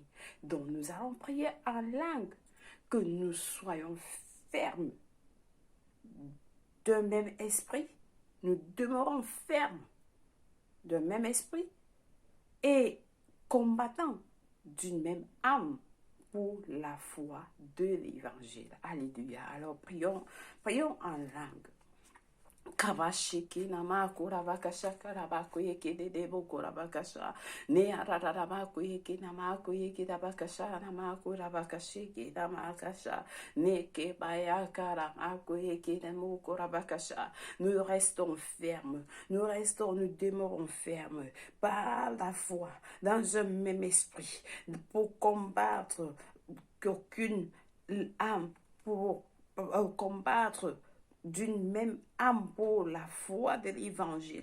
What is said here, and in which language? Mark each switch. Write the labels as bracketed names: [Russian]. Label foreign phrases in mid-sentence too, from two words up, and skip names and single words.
[French] Donc nous allons prier en langue, que nous soyons fermes d'un même esprit, nous demeurons fermes d'un même esprit et combattant d'une même âme pour la foi de l'évangile. Alléluia. Alors prions en langue. Kabashiki nama kurabakasha karabakuye de debo kurabakasha ne ararabakuye namakuye dabakasha namakurabakashi damakasha ne kebaya karamakuye demo kurabakasha. Nous restons fermes, nous demeurons fermes par la foi dans un même esprit pour combattre qu'aucune âme, pour combattre d'une même âme pour la foi de l'évangile.